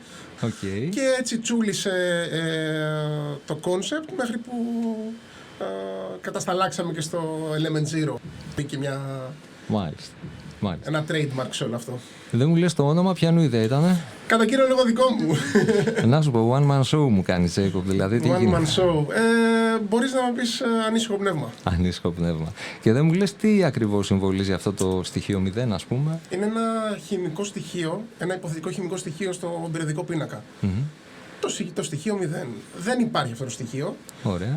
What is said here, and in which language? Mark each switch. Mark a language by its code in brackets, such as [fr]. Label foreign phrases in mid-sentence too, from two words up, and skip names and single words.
[el] Και έτσι τσούλησε το κόνσεπτ μέχρι που κατασταλάξαμε και στο Element Zero. Μπήκε Μάλιστα. Ένα trademark σε όλο αυτό. Δεν μου λες το όνομα, ποιανού ιδέα ήτανε? Κατά κύριο λόγο δικό μου. Να σου πω, [en] one man show [el] μου κάνει, Jacob, δηλαδή τι [en] One man show. [el] Μπορείς να μου πεις ανήσυχο πνεύμα. Ανήσυχο πνεύμα. Και δεν μου λες τι ακριβώς συμβολίζει αυτό το στοιχείο 0, ας πούμε? Είναι ένα χημικό στοιχείο, ένα υποθετικό χημικό στοιχείο στο περιοδικό πίνακα. Το στοιχείο 0. Δεν υπάρχει αυτό το στοιχείο. Ωραία.